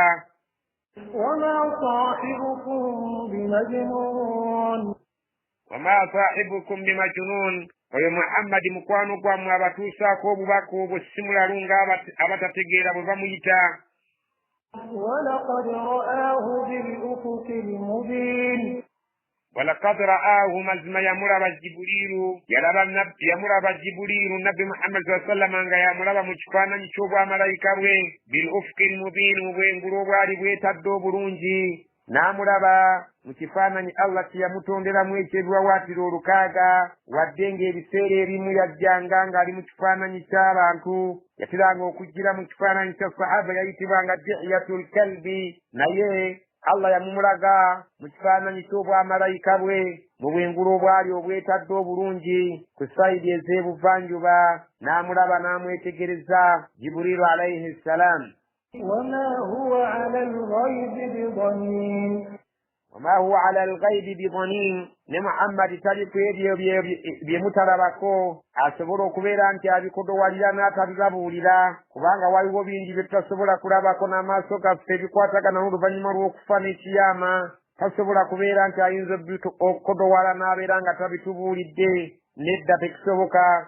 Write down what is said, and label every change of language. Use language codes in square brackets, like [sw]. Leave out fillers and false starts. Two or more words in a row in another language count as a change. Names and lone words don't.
[ar] وما صاحبكم بمجنون وما صاحبكم بمجنون, [lg] oyo Muhammadi mukwano gwammwe abatuusaako obubaka obwo si mulalu ng'abatategeera bwe bamuyita. [ar] ولقد رآه بالأفق المبين ولقد رآه, [lg] mazima yamulaba Jibrilu, yamulaba Jibrilu nabbi Muhammad [ar] صلى الله عليه وسلم [lg] nga yamulaba mu kifaananyi ky'obwamalayika bwe [ar] بالأفق المبين, [lg] mu bwengulu obwali bwetadde obulungi. N'amulaba mu kifaananyi Allah kye yamutonderamu ekyebiwawaatiro olukaaga, wadde ng'ebiseera ebimu yajjanga ng'ali mu kifaananyi ky'abantu. Yatiranga okujjira mu kifaananyi kya sahaba yayitibwanga Dihiyatul Kalbi, naye Allah yamumulaga mu kifaananyi ky'obwamalayika bwe mu bwengulu obwali obwetadde obulungi ku sayidi ez'ebuvanjuba. N'amulaba n'amwetegereza Jibrilu [ar] عليه السلام. وما هو على الغيب بضنين وما هو على الغيب بضنين, [lg] ne Muhammadi tali ku ebyo bye mutalabako asobola okubeera nti abikodowalira n'atabibabuulira, kubanga waliwo bingi bye tutasobola kulabako n'amaaso gaffe ebikwatagana n'oluvannyuma lw'okufa n'ekiyama. Tasobola kubeera nti ayinza okukodowala n'abeera nga tabitubuulidde, nedda tekisoboka.